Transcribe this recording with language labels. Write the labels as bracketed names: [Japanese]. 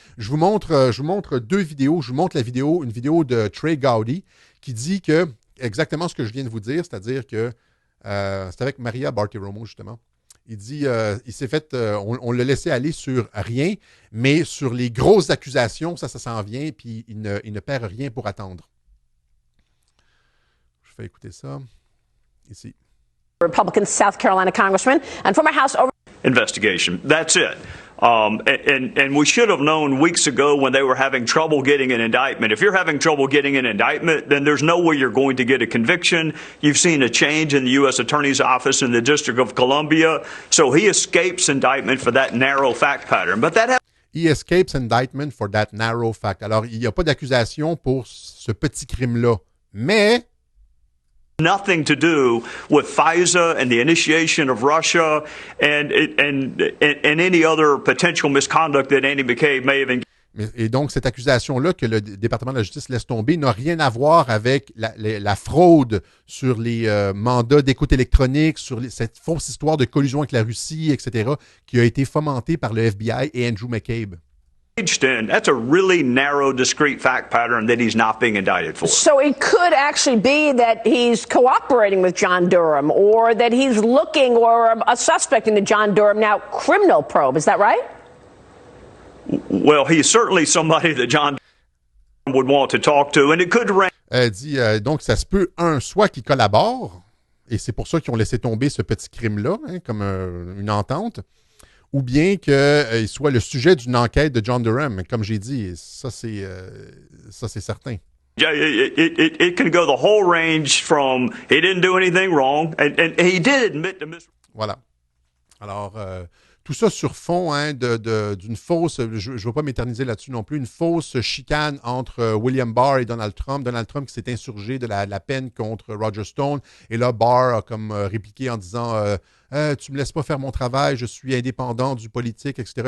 [French] Je vous montre deux vidéos. Je vous montre une vidéo de Trey Gowdy qui dit que exactement ce que je viens de vous dire, c'est-à-dire que c'est avec Maria Bartiromo, justement. Il dit, il s'est fait, on l'a laissé aller sur rien, mais sur les grosses accusations, ça s'en vient, puis il ne perd rien pour attendre. Je fais écouter ça. Ici. [English] Republican South Carolina congressman and former House investigation. That's it. And we should have known weeks ago when they were having trouble getting an indictment. If you're having trouble getting an indictment, then there's no way you're going to get a conviction. You've seen a change in the U.S. Attorney's Office in the District of Columbia. So he escapes indictment for that narrow fact pattern. But that He escapes indictment for that narrow fact. [French] Alors, il n'y a pas d'accusation pour ce petit crime-là. Mais [English] nothing to do with FISA and the initiation of Russia and any other potential misconduct that Andy McCabe may have engaged. [French] Et donc, cette accusation-là que le département de la justice laisse tomber n'a rien à voir avec la fraude sur les mandats d'écoute électronique, sur cette fausse histoire de collusion avec la Russie, etc., qui a été fomentée par le FBI et Andrew McCabe. [English] That's a really narrow, discrete fact pattern that he's not being indicted for. So it could actually be that he's cooperating with John Durham or that he's looking or a suspect in the John Durham now criminal probe. Is that right? Well, he's certainly somebody that John Durham would want to talk to, and it could range. [French] Dit, donc, ça se peut, soit qu'il collabore, et c'est pour ça qu'ils ont laissé tomber ce petit crime-là, comme une entente, ou bien qu'il soit le sujet d'une enquête de John Durham. Comme j'ai dit, ça c'est certain. [English] It can go the whole range from he didn't do anything wrong, and he did admit to [French] Voilà. Alors, tout ça sur fond d'une fausse, je ne vais pas m'éterniser là-dessus non plus, une fausse chicane entre William Barr et Donald Trump. Donald Trump qui s'est insurgé de la peine contre Roger Stone. Et là, Barr a comme répliqué en disant tu me laisses pas faire mon travail, je suis indépendant du politique, etc.